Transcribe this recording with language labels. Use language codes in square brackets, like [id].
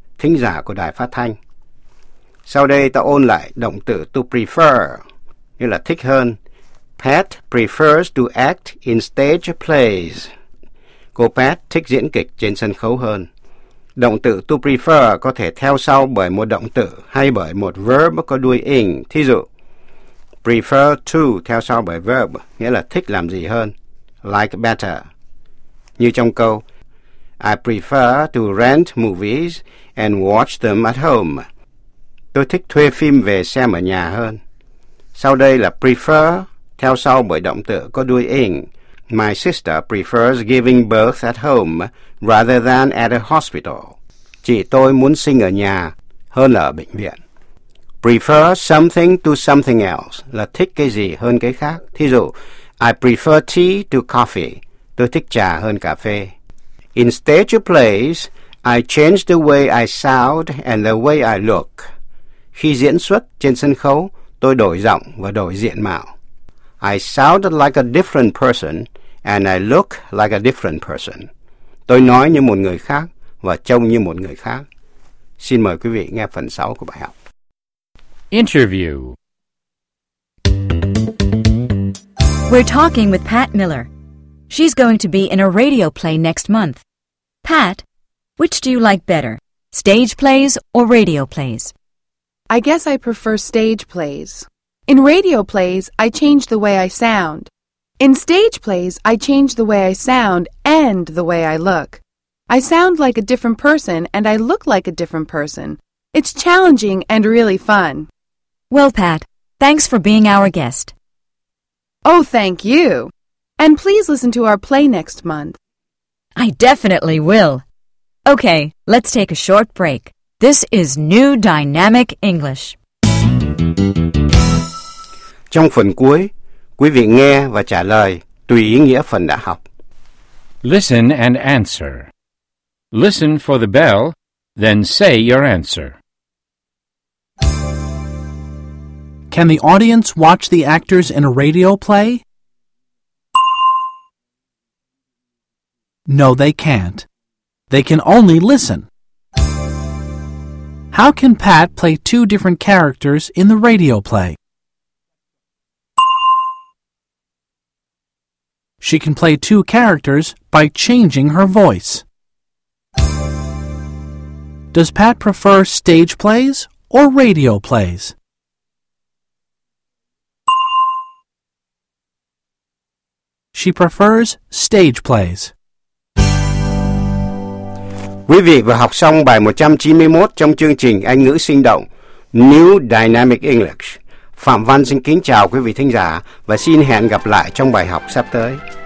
[vi] Thính giả của đài phát thanh. Sau đây ta ôn lại động từ to prefer. Nghĩa là thích hơn. [en] Pat prefers to act in stage plays. [vi] Cô Pat thích diễn kịch trên sân khấu hơn. Động từ to prefer có thể theo sau bởi một động từ hay bởi một verb có đuôi ing. Thí dụ, prefer to theo sau bởi verb nghĩa là thích làm gì hơn, like better. Như trong câu, [en] I prefer to rent movies and watch them at home. [vi] Tôi thích thuê phim về xem ở nhà hơn. Sau đây là prefer theo sau bởi động từ có đuôi ing. [en] My sister prefers giving birth at home rather than at a hospital. [vi] Chị tôi muốn sinh ở nhà hơn là ở bệnh viện. Prefer something to something else là thích cái gì hơn cái khác. Thí dụ, [en] I prefer tea to coffee. [vi] Tôi thích trà hơn cà phê. [en] In stage plays, I change the way I sound and the way I look. [vi] Khi diễn xuất trên sân khấu, tôi đổi giọng và đổi diện mạo. [en] I sound like a different person and I look like a different person. [vi] Tôi nói như một người khác và trông như một người khác. Xin mời quý vị nghe phần 6 của bài học. [en] Interview. We're talking with Pat Miller. She's going to be in a radio play next month. Pat, which do you like better, stage plays or radio plays? I guess I prefer stage plays. In radio plays, I change the way I sound. In stage plays, I change the way I sound and the way I look. I sound like a different person and I look like a different person. It's challenging and really fun. Well, Pat, thanks for being our guest. Oh, thank you. And please listen to our play next month. I definitely will. Okay, let's take a short break. This is New Dynamic English. [vi] Trong phần cuối, Quý vị nghe và trả lời tùy ý nghĩa phần đã học. [en] Listen and answer. Listen for the bell, then say your answer. Can the audience watch the actors in a radio play? No, they can't. They can only listen. How can Pat play two different characters in the radio play? She can play two characters by changing her voice. Does Pat prefer stage plays or radio plays? She prefers stage plays. [vi] Quý vị vừa học xong bài 191 trong chương trình Anh ngữ sinh động New Dynamic English. Phạm Văn xin kính chào quý vị thính giả và xin hẹn gặp lại trong bài học sắp tới.